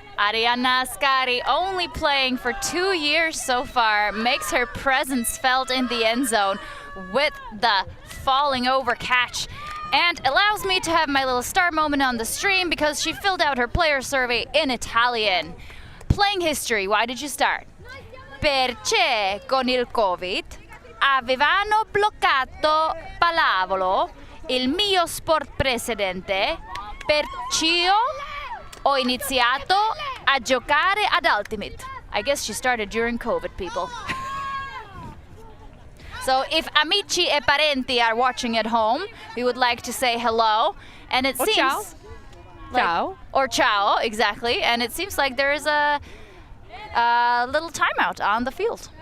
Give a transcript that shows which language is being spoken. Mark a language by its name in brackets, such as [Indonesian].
[English] Ariana Ascari, only playing for 2 years so far, makes her presence felt in the end zone with the falling over catch, and allows me to have my little star moment on the stream because she filled out her player survey in Italian. Playing history, why did you start? [Italian] Perché con il Covid avevano bloccato pallavolo il mio sport precedente, perciò ho iniziato a giocare ad Ultimate. [English] I guess she started during COVID, people. So if [Italian] amici e parenti [English] are watching at home, we would like to say hello. And it seems [Italian] ciao. [English] like, [Italian] Ciao. [English] Or ciao, exactly. And it seems like there is a little timeout on the field.